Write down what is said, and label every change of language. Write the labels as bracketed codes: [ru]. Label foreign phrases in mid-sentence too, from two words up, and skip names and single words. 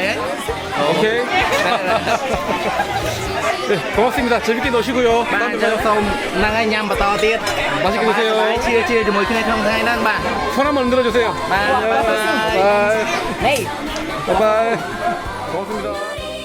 [ko] 오케이. 네, 고맙습니다. 재밌게 노시고요. [km] បាទអញ្ចឹងសូមហ្នឹងហើយញ៉ាំបន្តទៀត [ko] 맛있게 드세요. [km] ជាជាមួយគ្នាក្នុងថ្ងៃហ្នឹងបាទ [ko] 손 한번 흔들어주세요. [km] បាទ [ko] 바이바이. 바이바이. 고맙습니다.